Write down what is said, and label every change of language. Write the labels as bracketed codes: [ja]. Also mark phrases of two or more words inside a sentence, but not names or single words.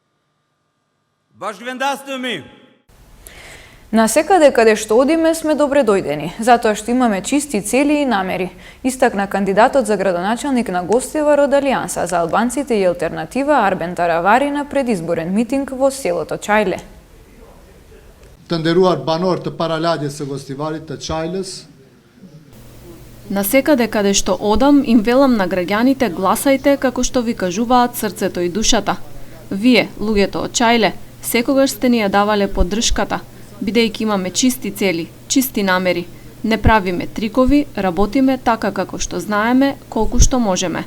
[mk] На секаде каде што одиме сме добре дојдени, затоа што имаме чисти цели и намери, истакна кандидатот за градоначелник на Гостивар од Алијанса за албанците и алтернатива Арбен Таравари на предизборен митинг во селото Чајле. [sq] Të nderuar banor të paralagjes së Gostivarit të Çajlës. [mk] На секаде каде што одам, им велам на граѓаните гласајте како што ви кажуваат срцето и душата. Вие, луѓето од Чајле, секогаш сте ни ја давале поддршката, бидејќи имаме чисти цели, чисти намери. Не правиме трикови, работиме така како што знаеме, колку што можеме.